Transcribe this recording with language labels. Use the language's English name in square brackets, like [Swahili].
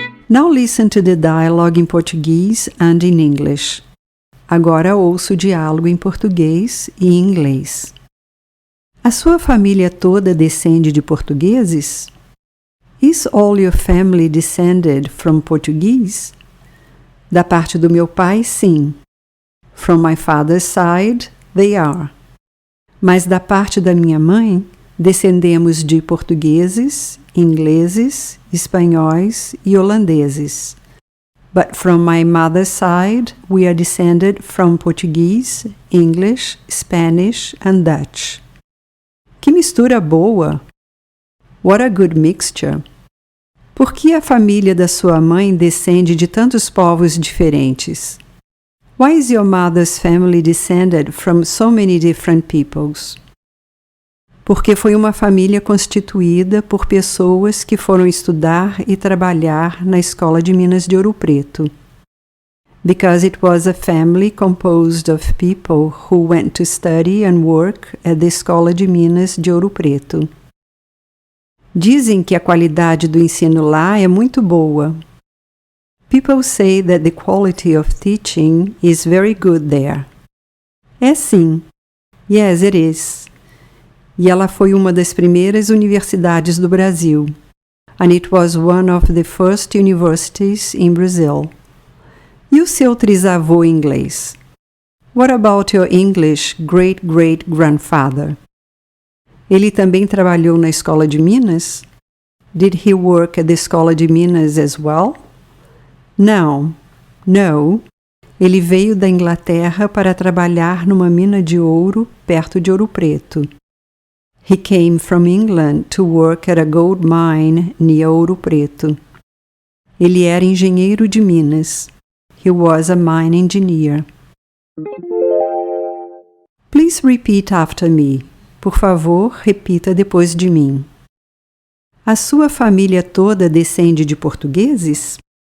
[English] Now listen to the dialogue in Portuguese and in English. [Portuguese] Agora ouça o diálogo em português e em inglês. A sua família toda descende de portugueses? [English] Is all your family descended from Portuguese? [Portuguese] Da parte do meu pai, sim. [English] From my father's side, they are. [Portuguese] Mas da parte da minha mãe, descendemos de portugueses, ingleses, espanhóis e holandeses. [English] But from my mother's side, we are descended from Portuguese, English, Spanish and Dutch. [Portuguese] Que mistura boa! [English] What a good mixture! [Portuguese] Por que a família da sua mãe descende de tantos povos diferentes? [English] Why is your mother's family descended from so many different peoples? [Portuguese] Porque foi uma família constituída por pessoas que foram estudar e trabalhar na Escola de Minas de Ouro Preto. [English] Because it was a family composed of people who went to study and work at the Escola de Minas de Ouro Preto. [Portuguese] Dizem que a qualidade do ensino lá é muito boa. [English] People say that the quality of teaching is very good there. [Portuguese] É sim. [English] Yes, it is. [Portuguese] E ela foi uma das primeiras universidades do Brasil. [English] And it was one of the first universities in Brazil. [Portuguese] E o seu trisavô inglês? [English] What about your English great-great-grandfather? [Portuguese] Ele também trabalhou na Escola de Minas? [English] Did he work at the Escola de Minas as well? [Portuguese] Não. No. Ele veio da Inglaterra para trabalhar numa mina de ouro perto de Ouro Preto. [English] He came from England to work at a gold mine near Ouro Preto. [Portuguese] Ele era engenheiro de minas. [English] He was a mine engineer. Please repeat after me. [Portuguese] Por favor, repita depois de mim. A sua família toda descende de portugueses?